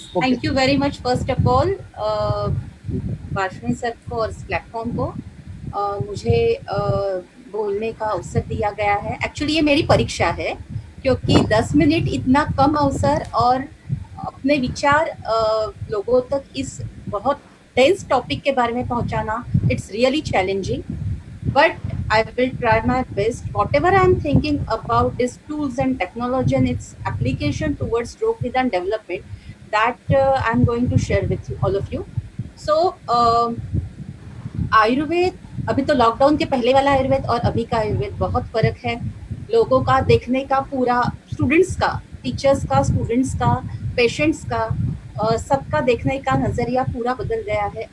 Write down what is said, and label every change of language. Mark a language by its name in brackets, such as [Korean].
[English] thank you very much first of all [Hindi] Vashni sir को और इस प्लेटफॉर्म को मुझे बोलने का अवसर दिया गया है। एक्चुअली ये मेरी परीक्षा है क्योंकि 10 मिनट इतना कम अवसर और अपने विचार लोगों तक इस बहुत टेंस टॉपिक के बारे में पहुंचाना, [English] It's really challenging, but I will try my best. Whatever I am thinking about these tools and technology and its application towards stroke nidan development, that I am going to share with you, all of you. [Hindi] So Ayurveda, अभी तो lockdown के पहले वाला आयुर्वेद और अभी का आयुर्वेद बहुत फर्क है। लोगों का देखने का पूरा, स्टूडेंट्स का, टीचर्स का, स्टूडेंट्स का, पेशेंट्स का, सबका देखने का नज़रिया पूरा बदल गया है।